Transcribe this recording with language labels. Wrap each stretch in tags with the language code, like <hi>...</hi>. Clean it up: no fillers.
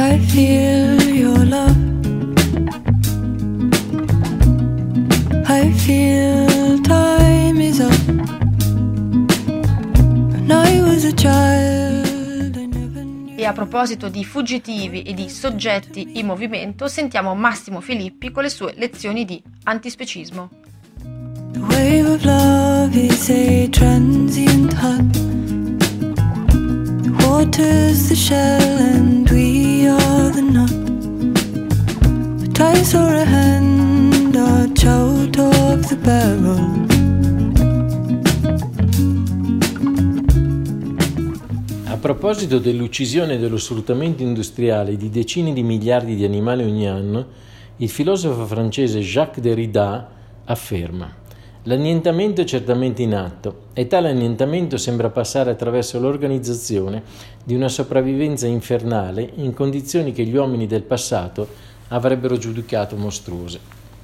<en>Feel your love. I feel time is up. When I was a child, I never knew.</en> <it>E a proposito di fuggitivi e di soggetti in movimento, sentiamo Massimo Filippi con le sue lezioni di antispecismo.</it> <en>The wave of love is a transient hut. Water's the shell and we are the nut. But I saw a hand arch out of the barrel.</en> <it>A proposito dell'uccisione e dello sfruttamento industriale di decine di miliardi di animali ogni anno, il filosofo francese Jacques Derrida afferma: l'annientamento è certamente in atto, e tale annientamento sembra passare attraverso l'organizzazione di una sopravvivenza infernale in condizioni che gli uomini del passato avrebbero giudicato mostruose.</it>